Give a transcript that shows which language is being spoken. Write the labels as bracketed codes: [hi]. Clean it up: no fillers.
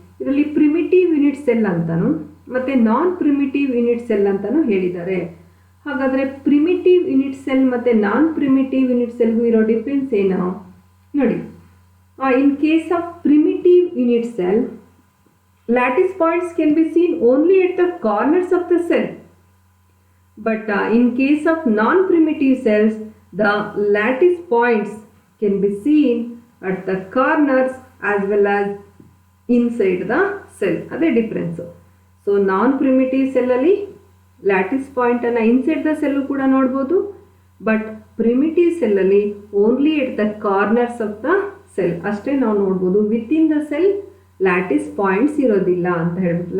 [kn] ಇದರಲ್ಲಿ primitive unit cell ಅಂತಲೂ ಮತ್ತು ನಾನ್ ಪ್ರಿಮಿಟಿವ್ ಯೂನಿಟ್ ಸೆಲ್ ಅಂತಲೂ ಹೇಳಿದ್ದಾರೆ. ಹಾಗಾದರೆ ಪ್ರಿಮಿಟಿವ್ ಯೂನಿಟ್ ಸೆಲ್ ಮತ್ತು ನಾನ್ ಪ್ರಿಮಿಟಿವ್ ಯೂನಿಟ್ ಸೆಲ್ಗೂ ಇರೋ ಡಿಫ್ರೆನ್ಸ್ ಏನು ನೋಡಿ. [en] In case of primitive unit cell, lattice points can be seen only at the corners of the cell. But in case of non-primitive cells, the lattice points can be seen at the corners as well as inside the cell. [kn] ಅದೇ difference. So ನಾನ್-ಪ್ರಿಮಿಟಿವ್ ಸೆಲ್ಲಲ್ಲಿ lattice ಪಾಯಿಂಟನ್ನು inside the cell ಕೂಡ ನೋಡ್ಬೋದು, but primitive ಸೆಲ್ಲಲ್ಲಿ [en] only at the corners of the cell [kn] ಅಷ್ಟೇ ನಾವು ನೋಡ್ಬೋದು. Within the cell lattice points ಇರೋದಿಲ್ಲ ಅಂತ ಹೇಳ್ಬಿಟ್ಟು.